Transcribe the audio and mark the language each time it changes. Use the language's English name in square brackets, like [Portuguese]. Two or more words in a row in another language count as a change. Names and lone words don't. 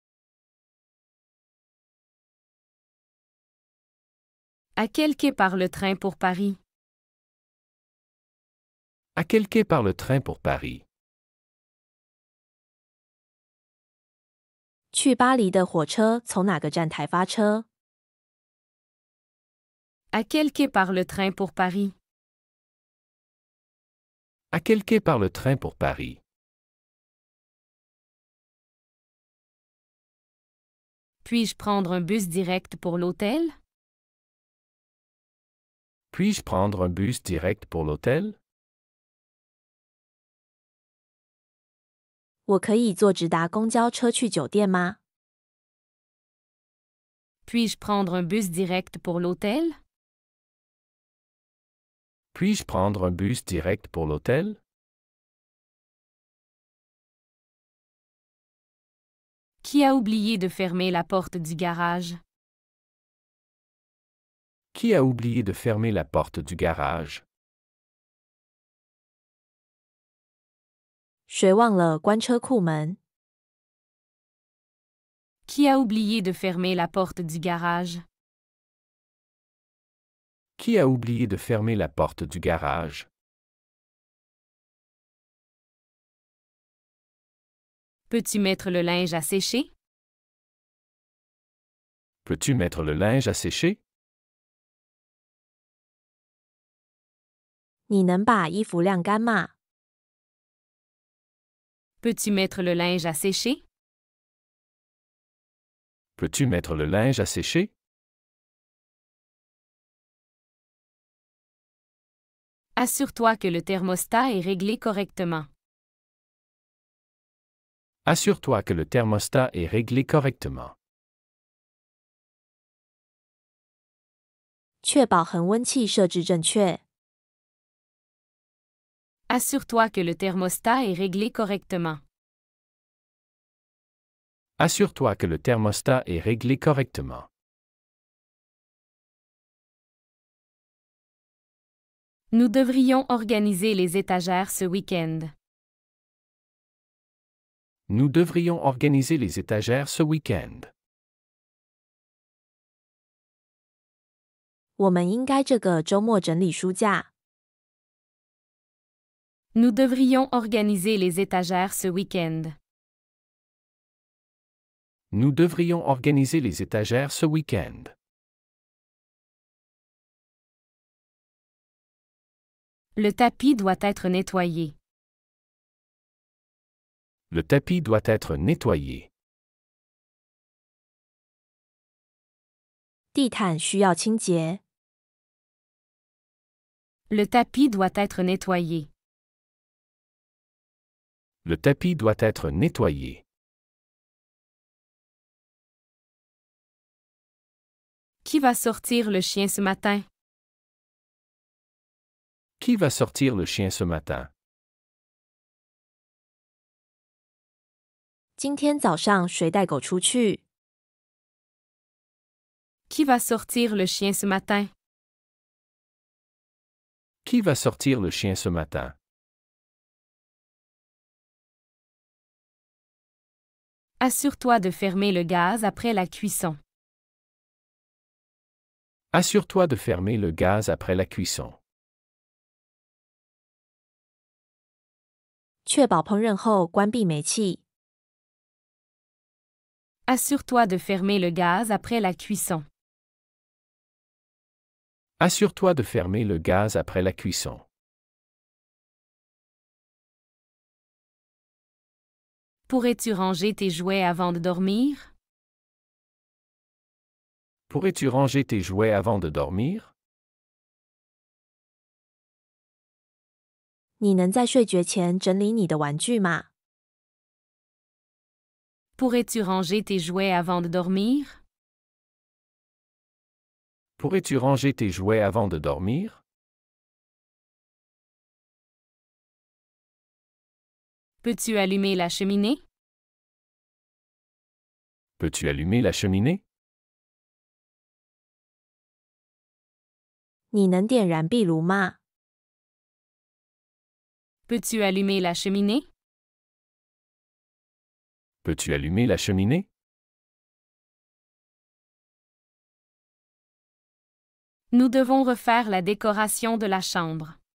[French] À quel quai part le train pour Paris? À quel quai part le train pour Paris? [Chinese] 去巴黎的火车从哪个站台发车？ [French] À quel quai part le train pour Paris? À quel quai part le train pour Paris? Puis-je prendre un bus direct pour l'hôtel? Puis-je prendre un bus direct pour l'hôtel? [Chinese] 我可以坐直达公交车去酒店吗？ [French] Puis-je prendre un bus direct pour l'hôtel? Puis-je prendre un bus direct pour l'hôtel? Qui a oublié de fermer la porte du garage? Qui a oublié de fermer la porte du garage? [Chinese] 谁忘了关车库门？ [French] Qui a oublié de fermer la porte du garage? Qui a oublié de fermer la porte du garage? Peux-tu mettre le linge à sécher? Peux-tu mettre le linge à sécher? [Chinese] 你能把衣服晾干吗？ [French] Peux-tu mettre le linge à sécher? Peux-tu mettre le linge à sécher? Assure-toi que le thermostat est réglé correctement. Assure-toi que le thermostat est réglé correctement. [Chinese] 确保恒温器设置正确。 [French] Assure-toi que le thermostat est réglé correctement. Assure-toi que le thermostat est réglé correctement. Nous devrions organiser les étagères ce week-end. Nous devrions organiser les étagères ce week-end. [Chinese] 我们应该这个周末整理书架。 [French] Nous devrions organiser les étagères ce week-end. Nous devrions organiser les étagères ce week-end. Le tapis doit être nettoyé. Le tapis doit être nettoyé. [Chinese] 地毯需要清洁。 [French] Le tapis doit être nettoyé. Le tapis doit être nettoyé. Qui va sortir le chien ce matin? Qui va sortir le chien ce matin? [Chinese] 今天早上谁带狗出去？ [French] Qui va sortir le chien ce matin? Qui va sortir le chien ce matin? Assure-toi de fermer le gaz après la cuisson. Assure-toi de fermer le gaz après la cuisson. [Chinese] 确保烹饪后关闭煤气。 [French] Assure-toi de fermer le gaz après la cuisson. Assure-toi de fermer le gaz après la cuisson. Pourrais-tu ranger tes jouets avant de dormir? Pourrais-tu ranger tes jouets avant de dormir? [Chinese] 你能在睡觉前整理你的玩具吗？ [French] Pourrais-tu ranger tes jouets avant de dormir? Pourrais-tu ranger tes jouets avant de dormir? Peux-tu allumer la cheminée? Peux-tu allumer la cheminée? [Chinese] 你能点燃壁炉吗？ [French] Peux-tu allumer la cheminée? Peux-tu allumer la cheminée? Nous devons refaire la décoration de la chambre.